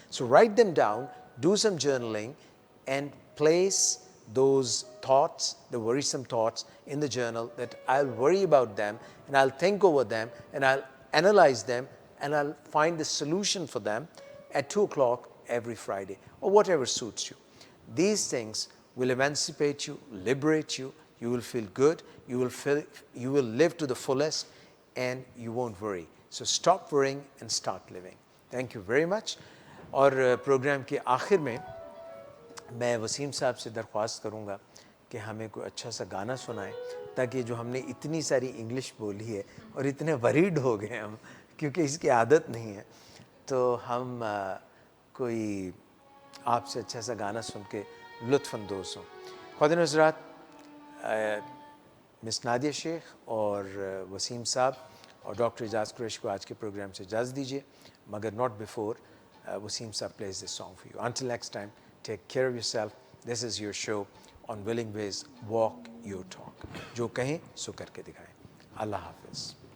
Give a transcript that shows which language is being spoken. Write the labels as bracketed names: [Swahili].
[English] So write them down, do some journaling, and place those thoughts, the worrisome thoughts, in the journal, that I'll worry about them and I'll think over them and I'll analyze them and I'll find the solution for them at 2 o'clock every Friday, or whatever suits you. These things will emancipate you, liberate you, you will feel good, you will live to the fullest, and you won't worry. So stop worrying and start living. Thank you very much. [Hindi] और programme के आखिर में मैं वसीम साहब से दरख्वास्त करूँगा कि हमें कोई अच्छा सा गाना सुनाएं, ताकि जो हमने इतनी सारी इंग्लिश बोली है और इतने वरीड हो गए हम, क्योंकि इसकी आदत नहीं है, तो हम कोई आपसे अच्छा सा गाना सुन के लुत्फ़अंदोज़ हों। ख़वातीन व हज़रात, मिस नादिया शेख और वसीम साहब और डॉक्टर एजाज़ कुरैशी को आज के प्रोग्राम से इजाज़त दीजिए, मगर [English] Not before Wasim Saab plays this song for you. Until next time, take care of yourself. This is your show on Willing Ways, Walk Your Talk. [Hindi] जो कहें सो करके दिखाएं. Allah Hafiz.